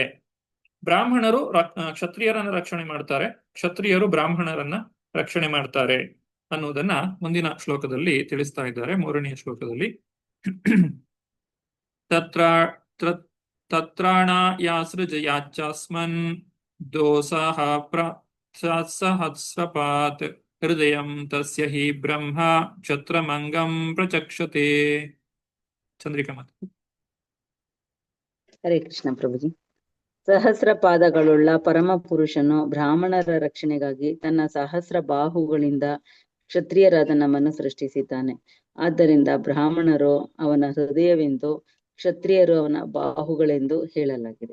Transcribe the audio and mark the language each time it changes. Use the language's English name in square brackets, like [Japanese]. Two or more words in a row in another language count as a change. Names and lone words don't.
[Kannada] ಬ್ರಾಹ್ಮಣರು ಕ್ಷತ್ರಿಯರನ್ನ ರಕ್ಷಣೆ ಮಾಡ್ತಾರೆ, ಕ್ಷತ್ರಿಯರು ಬ್ರಾಹ್ಮಣರನ್ನ ರಕ್ಷಣೆ ಮಾಡ್ತಾರೆ ಅನ್ನುವುದನ್ನ ಮುಂದಿನ ಶ್ಲೋಕದಲ್ಲಿ ತಿಳಿಸ್ತಾ ಇದ್ದಾರೆ. 3ನೇ ಶ್ಲೋಕದಲ್ಲಿ [Sanskrit] ತತ್ರಾಣಾಯಾಸೃಜಯಾಚ್ಚಾಸ್ಮನ್ ದೋಸಃ ಸಹಸ್ರಪಾತ್ ಹೃದಯಂ ತಸ್ಯ ಹಿ ಬ್ರಹ್ಮ ಕ್ಷತ್ರಮಂಗಂ ಪ್ರಚಕ್ಷತೆ. [Kannada] ಚಂದ್ರಿಕಾ ಮಾತು. ಹರೇ ಕೃಷ್ಣ ಪ್ರಭುಜಿ. ಸಹಸ್ರ ಪಾದಗಳುಳ್ಳ ಪರಮ ಪುರುಷನು ಬ್ರಾಹ್ಮಣರ ರಕ್ಷಣೆಗಾಗಿ ತನ್ನ ಸಹಸ್ರ ಬಾಹುಗಳಿಂದ ಕ್ಷತ್ರಿಯರಾದ ನಮ್ಮನ್ನು ಸೃಷ್ಟಿಸಿದ್ದಾನೆ. ಆದ್ದರಿಂದ ಬ್ರಾಹ್ಮಣರು ಅವನ ಹೃದಯವೆಂದು, ಕ್ಷತ್ರಿಯರು ಅವನ ಬಾಹುಗಳೆಂದು ಹೇಳಲಾಗಿದೆ.